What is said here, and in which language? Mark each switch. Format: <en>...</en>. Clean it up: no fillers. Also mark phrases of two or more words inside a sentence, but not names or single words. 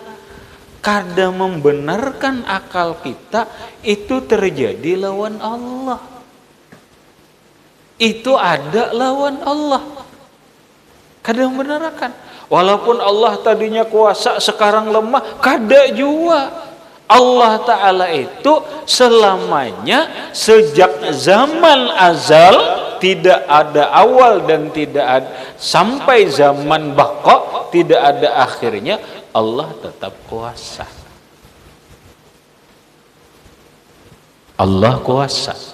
<bjn>Kada membenarkan akal kita itu terjadi lawan Allah.</bjn> <id>Itu ada lawan Allah.</id> <bjn>Kada membenarkan.</bjn> <id>Walaupun Allah tadinya kuasa, sekarang lemah, kada juga. Allah Ta'ala itu selamanya sejak zaman azal, tidak ada awal dan tidak ada sampai zaman baqa, tidak ada akhirnya, Allah tetap kuasa. Allah kuasa.</id>